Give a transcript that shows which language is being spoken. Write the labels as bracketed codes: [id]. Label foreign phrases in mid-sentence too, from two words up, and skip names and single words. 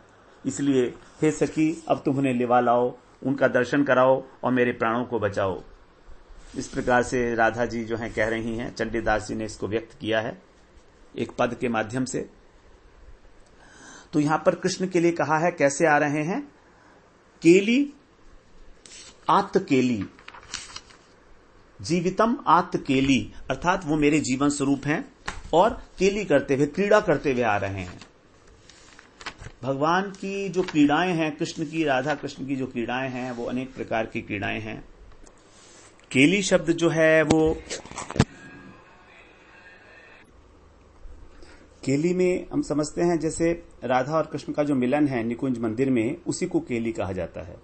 [hi] इसलिए हे सखी, अब तुम उन्हें लिवा लाओ, उनका दर्शन कराओ और मेरे प्राणों को बचाओ। इस प्रकार से राधा जी जो हैं कह रही हैं। चंडीदास जी ने इसको व्यक्त किया है एक पद के माध्यम से। तो यहां पर कृष्ण के लिए कहा है कैसे आ रहे हैं, [sa] केली आत्त केली, जीवितम आत्त केली, [hi] अर्थात वो मेरे जीवन स्वरूप हैं और केली करते हुए, क्रीड़ा करते हुए आ रहे हैं। भगवान की जो क्रीड़ाएं हैं, कृष्ण की, राधा कृष्ण की जो क्रीड़ाएं हैं वो अनेक प्रकार की क्रीड़ाएं हैं। केली शब्द जो है वो केली में हम समझते हैं जैसे राधा और कृष्ण का जो मिलन है निकुंज मंदिर में, उसी को केली कहा जाता है।